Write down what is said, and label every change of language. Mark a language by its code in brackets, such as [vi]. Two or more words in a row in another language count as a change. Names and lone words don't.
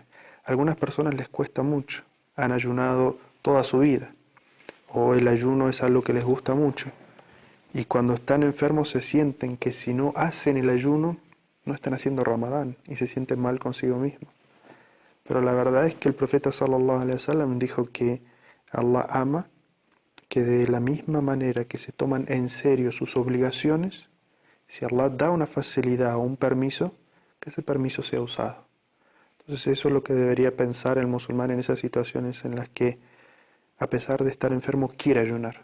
[es] A algunas personas les cuesta mucho, han ayunado toda su vida, o el ayuno es algo que les gusta mucho, y cuando están enfermos se sienten que si no hacen el ayuno, no están haciendo Ramadán, y se sienten mal consigo mismos. Pero la verdad es que el profeta [ar] صلى الله عليه وسلم [es] dijo que Allah ama que de la misma manera que se toman en serio sus obligaciones, si Allah da una facilidad o un permiso, que ese permiso sea usado. Entonces eso es lo que debería pensar el musulmán en esas situaciones en las que, a pesar de estar enfermo, quiere ayunar.